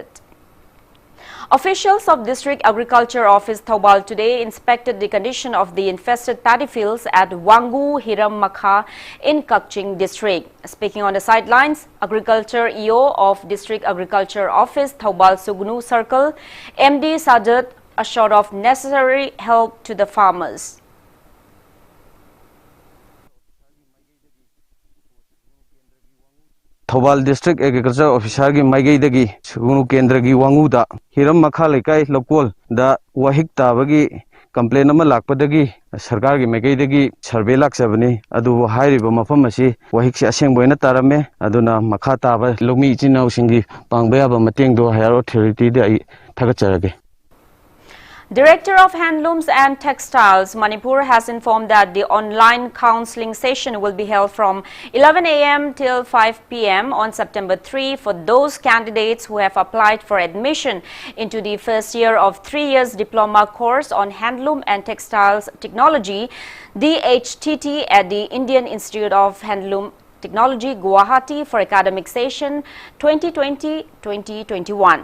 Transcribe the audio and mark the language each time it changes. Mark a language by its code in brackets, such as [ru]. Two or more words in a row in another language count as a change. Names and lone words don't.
[en] Officials of District Agriculture Office Thoubal today inspected the condition of the infested paddy fields at Wangu Hiram Makha in Kakching District. Speaking on the sidelines, Agriculture EO of District Agriculture Office Thoubal Sugnu Circle, MD Sadat assured of necessary help to the farmers. [mni] Thoubal District Agriculture Officer gi Maigai dagi Sugunu Kendra gi Wangu da Hiram Makha Lekai Lokol da Wahik tabagi complaint ama lakpadagi Sarkar gi Maigai dagi survey laksabani adu hairiba mafam asi Wahik se asengboina tarame aduna Makha taba lomi ichinau singi pangbaya mateng do [en] higher authority [mni] da ai thagacharage. [en] Director of Handlooms and Textiles Manipur has informed that the online counseling session will be held from 11 a.m. till 5 p.m. on September 3 for those candidates who have applied for admission into the first year of 3 years diploma course on Handloom and Textiles Technology, DHTT, at the Indian Institute of Handloom Technology, Guwahati for academic session 2020-2021.